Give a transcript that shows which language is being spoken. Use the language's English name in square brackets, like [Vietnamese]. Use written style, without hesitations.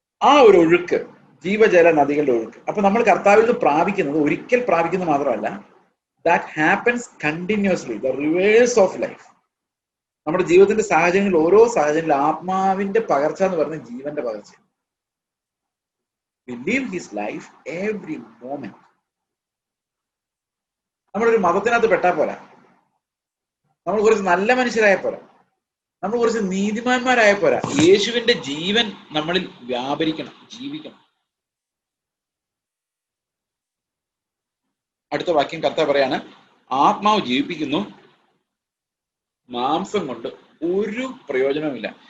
[Malayalam] ആ ഒരു ഒഴുക്ക്, ജീവജല നദികളുടെ ഒഴുക്ക്. അപ്പൊ നമ്മൾ കർത്താവിൽ നിന്ന് പ്രാപിക്കുന്നത് ഒരിക്കൽ പ്രാപിക്കുന്നത് മാത്രമല്ല, [English] That happens continuously, the reverse of life. [Malayalam] നമ്മുടെ ജീവിതത്തിന്റെ സാഹചര്യങ്ങളിൽ ഓരോ സാഹചര്യങ്ങളിൽ ആത്മാവിന്റെ പകർച്ച എന്ന് പറയുന്നത് ജീവന്റെ പകർച്ച. [English] We live his life every moment. [Malayalam] നമ്മളൊരു മതത്തിനകത്ത് പെട്ടാൽ പോരാ, നമ്മൾ കുറച്ച് നല്ല മനുഷ്യരായ പോരാ, നമ്മൾ കുറച്ച് നീതിമാന്മാരായ പോരാ. യേശുവിന്റെ ജീവൻ നമ്മളിൽ വ്യാപരിക്കണം, ജീവിക്കണം. അടുത്ത വാക്യം കർത്താവ് പറയാണ്, ആത്മാവ് ജീവിപ്പിക്കുന്നു, മാംസം കൊണ്ട് ഒരു പ്രയോജനവുമില്ല.